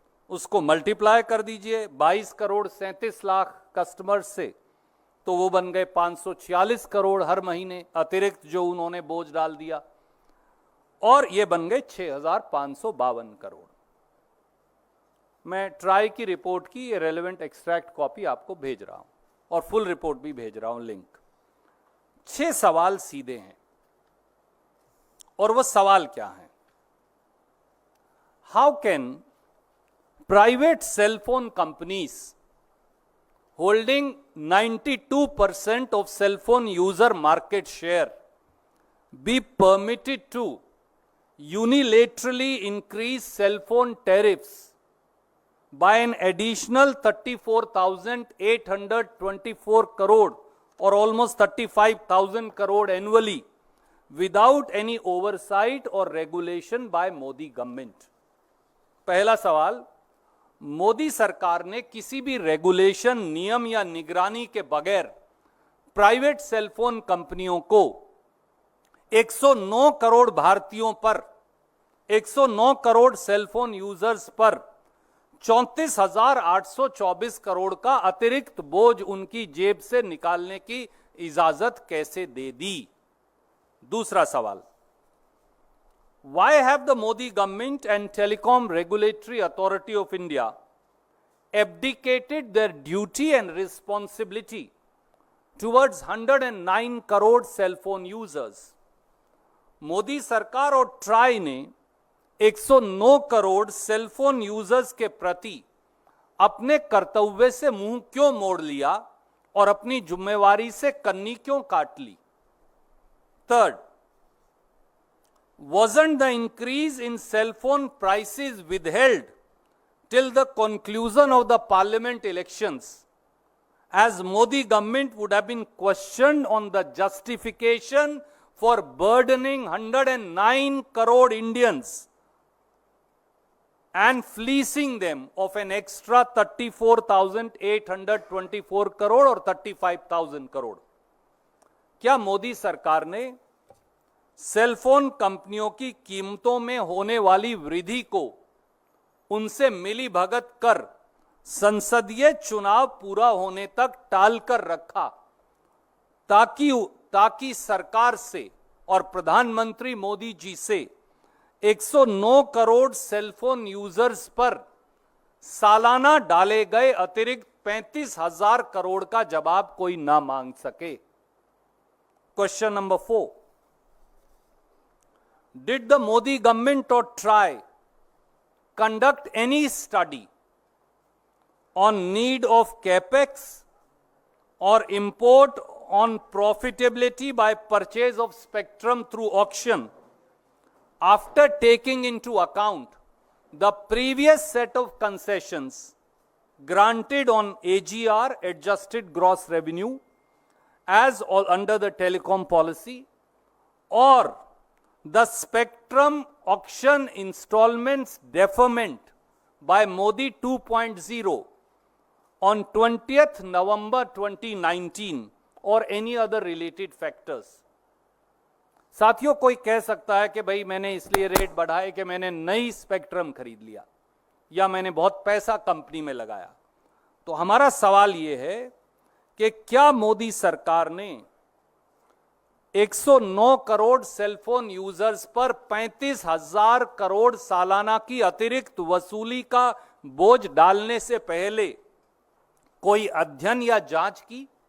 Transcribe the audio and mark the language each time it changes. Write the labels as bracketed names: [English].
[Hindi] उसको मल्टीप्लाई कर दीजिए 22 करोड़ 37 लाख कस्टमर से, तो वो बन गए 546 करोड़ हर महीने अतिरिक्त जो उन्होंने बोझ डाल दिया, और ये बन गए 6,552 करोड़। मैं ट्राई की रिपोर्ट की रेलेवेंट एक्सट्रैक्ट कॉपी आपको भेज रहा हूं, और फुल रिपोर्ट भी भेज रहा हूं, लिंक। 6 सवाल सीधे हैं, और वो सवाल क्या है? [English] How can private cell phone companies holding 92% of cell phone user market share be permitted to unilaterally increase cell phone tariffs by an additional 34,824 crore or almost 35,000 crore annually without any oversight or regulation by Modi government? [Hindi] पहला सवाल, मोदी सरकार ने किसी भी regulation, नियम या निगरानी के बगैर प्राइवेट सेलफोन कंपनियों को 109 करोड़ भारतीयों पर, 109 करोड़ सेलफोन यूजर्स पर 34,824 करोड़ का अतिरिक्त बोझ उनकी जेब से निकालने की इजाजत कैसे दे दी? दूसरा सवाल, [English] why have the Modi government and Telecom Regulatory Authority of India abdicated their duty and responsibility towards 109 crore cell phone users? [Hindi] Modi सरकार और ट्राई ने 109 करोड़ सेलफोन यूजर्स के प्रति अपने कर्तव्य से मुंह क्यों मोड़ लिया और अपनी जिम्मेवारी से कन्नी क्यों काट ली? [English] third, wasn't the increase in cell phone prices withheld till the conclusion of the parliament elections, as Modi government would have been questioned on the justification for burdening 109 crore Indians and fleecing them of an extra 34,824 crore [Hindi] और 35,000 करोड़? क्या मोदी सरकार ने cellphone कंपनियों की कीमतों में होने वाली वृद्धि को उनसे मिली भगत कर संसदीय चुनाव पूरा होने तक टाल कर रखा ताकि सरकार से और प्रधानमंत्री मोदी जी से 109 करोड़ सेलफोन यूजर्स पर सालाना डाले गए अतिरिक्त 35,000 करोड़ का जवाब कोई ना मांग सके? [English] Question number 4, did the Modi government or try conduct any study on need of capex or import on profitability by purchase of spectrum through auction after taking into account the previous set of concessions granted on AGR, adjusted gross revenue, as under the telecom policy, or the spectrum auction installments deferment by Modi 2.0 on 20th November 2019 or any other related factors? [Hindi] साथियों, कोई कह सकता है कि भाई मैंने इसलिए rate बढ़ाए कि मैंने नई स्पेक्ट्रम खरीद लिया या मैंने बहुत पैसा कंपनी में लगाया। तो हमारा सवाल यह है कि क्या मोदी सरकार ने 109 करोड़ सेलफोन यूजर्स पर 35,000 करोड़ सालाना की अतिरिक्त वसूली का बोझ डालने से पहले कोई अध्ययन या जांच की?